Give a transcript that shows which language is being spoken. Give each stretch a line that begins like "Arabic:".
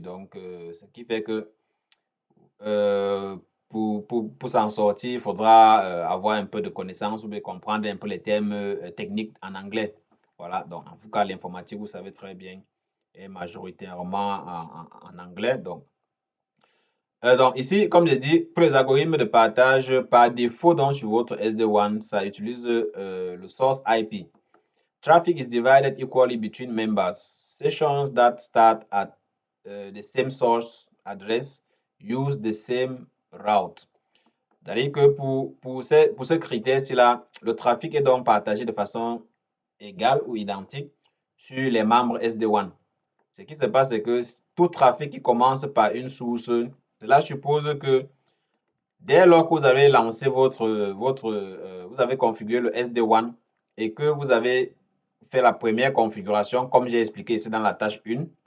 French: Donc, ce qui fait que euh, pour s'en sortir, il faudra avoir un peu de connaissances ou bien comprendre un peu les termes techniques en anglais. Voilà, donc en tout cas, l'informatique, vous savez très bien, est majoritairement en anglais. Donc ici, comme je dis, pour les algorithmes de partage, par défaut, donc sur votre SD-WAN, ça utilise le source IP.
English: Traffic is divided equally between members. Sessions that start at the same source address use the same route.
French: C'est-à-dire que pour ce critère-ci là, le trafic est donc partagé de façon égale ou identique sur les membres SD-WAN. Ce qui se passe, c'est que tout trafic qui commence par une source, cela suppose que dès lors que vous avez lancé vous avez configuré le SD-WAN et que vous avez fait la première configuration, comme j'ai expliqué ici dans la tâche 1,